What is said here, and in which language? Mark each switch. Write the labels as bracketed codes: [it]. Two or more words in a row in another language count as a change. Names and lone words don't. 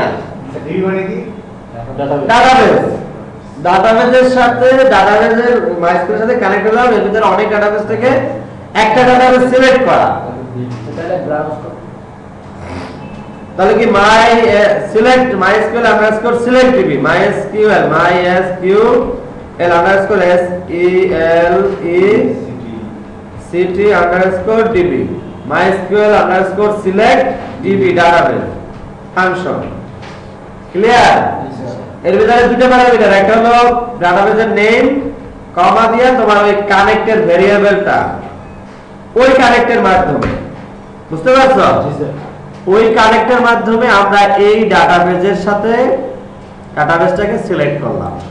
[bn] ডিবি মানে কি? ডাটাবেস, ডাটাবেসের সাথে ডাটাবেসের MySQL এর সাথে কানেক্ট হলাম, এর ভিতরে অনেক ডাটাবেস থেকে একটা ডাটাবেস সিলেক্ট করা। তাহলে ব্রাউজ তাহলে কি [en] সিলেক্ট MySQL underscore select db, MySQL underscore SELECT underscore db, MySQL underscore select db database ফাংশন। [bn] ক্লিয়ার? এর ভিতরে দুটো প্যারামিটার, একটা হলো ডাটাবেসের নেম, কমা দিয়ে তোমার ওই কানেক্টের ভেরিয়েবলটা, ওই কানেক্টের মাধ্যমে, বুঝতে পারছো? ওই কানেক্টের মাধ্যমে আমরা এই ডাটাবেসের সাথে ডাটাবেসটাকে সিলেক্ট করলাম।